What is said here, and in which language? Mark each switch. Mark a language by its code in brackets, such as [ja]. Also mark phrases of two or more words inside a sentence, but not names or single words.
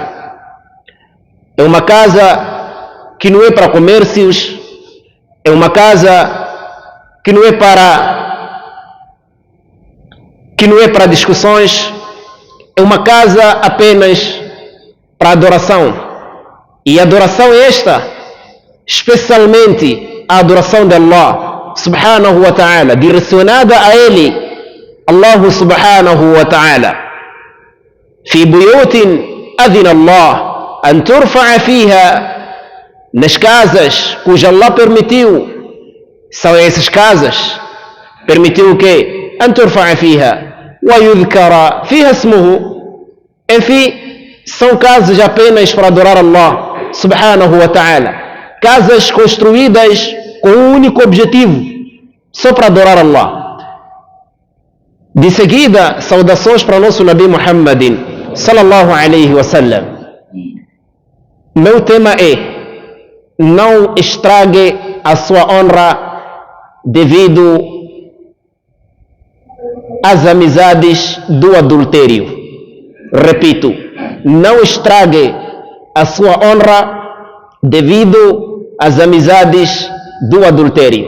[pt] É uma casa que não é para comércios, é uma casa que não é para discussões, é uma casa apenas para adoração. E a adoração é esta, especialmente a adoração de [ar] الله سبحانه وتعالى, [pt] direcionada a Ele, [ar] الله سبحانه وتعالى. في بيوت أذن الله أن ترفع فيها, [pt] nas casas cuja Allah permitiu, são essas casas, permitiu o quê? [ar] أن ترفع فيها ويذكر فيها اسمه. [pt] Enfim, são casas apenas para adorar [ar] الله سبحانه وتعالى, [pt] casas construídas com um único objetivo, só para adorar Allah. De seguida, saudações para o nosso [ar] نبي محمدٍ صلى الله عليه وسلم. [pt] Meu tema é: não estrague a sua honra devido às amizades do adultério. Repito, não estrague a sua honra devido às amizades do adultério.